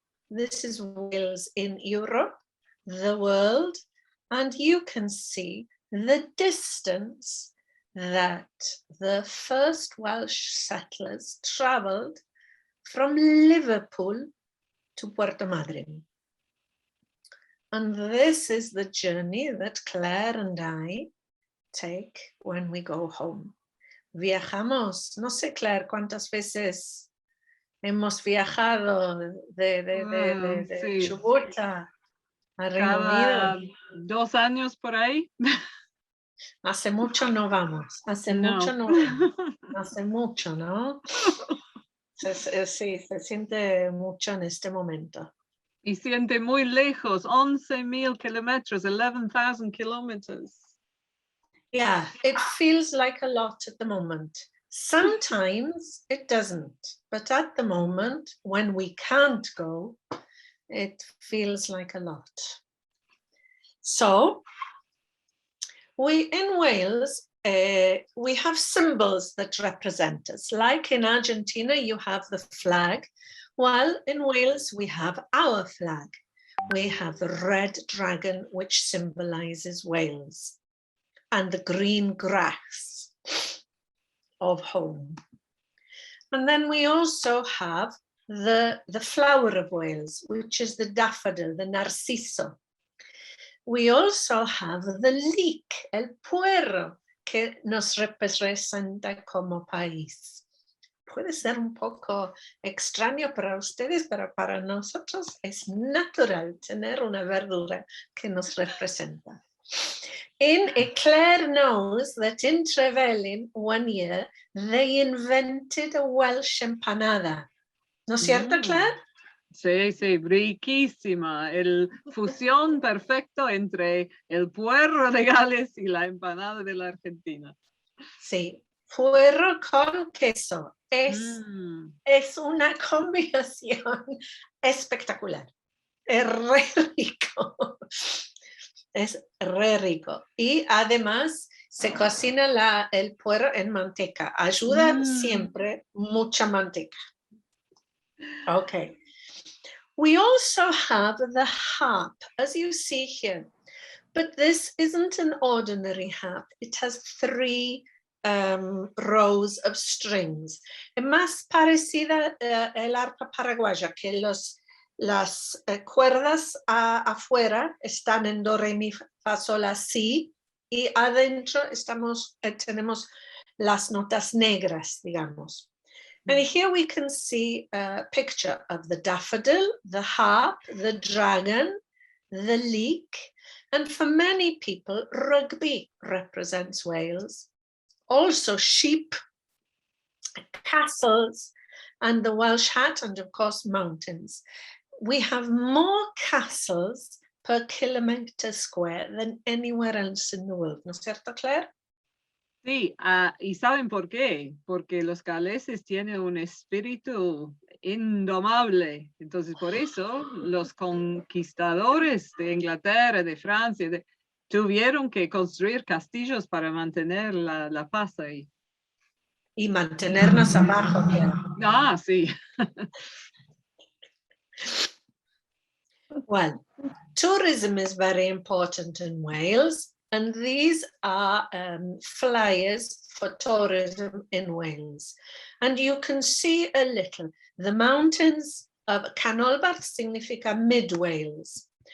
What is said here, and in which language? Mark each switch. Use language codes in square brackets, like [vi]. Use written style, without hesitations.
[en] This is Wales in Europe, the world, and you can see the distance that the first Welsh settlers traveled from Liverpool to Puerto Madryn. And this is the journey that Claire and I take when we go home. [es] Viajamos, no sé, Claire, cuántas veces hemos viajado de sí. Chubut a Reino Cada Unido. 2 años por ahí. Hace mucho no vamos, hace No. mucho no vamos, hace mucho, ¿no? Sí, se siente mucho en este momento. Y siente muy lejos, 11,000 kilómetros, 11,000 kilometers. [en] Yeah, it feels like a lot at the moment. Sometimes it doesn't, but at the moment, when we can't go, it feels like a lot. So, in Wales, we have symbols that represent us. Like in Argentina, you have the flag, while in Wales, we have our flag. We have the red dragon, which symbolizes Wales. and the green grass of home. And then we also have the flower of Wales, which is the daffodil, the narciso. We also have the leek, [es] el puerro, que nos representa como país. Puede ser un poco extraño para ustedes, pero para nosotros es natural tener una verdura que nos representa. [en] Clare knows that in Trevelyan 1 year, they invented a Welsh empanada. [es] ¿No es cierto, Clare? Sí, sí, riquísima. El fusión perfecto entre el puerro de Gales y la empanada de la Argentina. Sí, puerro con queso. Es una combinación espectacular. Es re rico. Es re rico. Y además se cocina el puerro en manteca. Ayuda siempre mucha manteca. [en] Okay. We also have the harp, as you see here. But this isn't an ordinary harp. It has 3 rows of strings. [es] Es más parecida el arpa paraguaya, que las cuerdas afuera están en do, re, mi, fa, sol, la, si, y adentro tenemos las notas negras, digamos. [en] And here we can see a picture of the daffodil, the harp, the dragon, the leek, and for many people, rugby represents Wales. Also sheep, castles, and the Welsh hat, and of course mountains. We have more castles per kilometer square than anywhere else in the world. [es] ¿No es cierto, Claire? Sí, ¿y saben por qué? Porque los galeses tienen un espíritu indomable. Entonces, por eso, los conquistadores de Inglaterra, de Francia, tuvieron que construir castillos para mantener la paz ahí. Y mantenernos abajo, Claire. Sí. [en] Well, tourism is very important in Wales. And these are flyers for tourism in Wales. And you can see a little. The mountains of Canolbarth significa mid-Wales.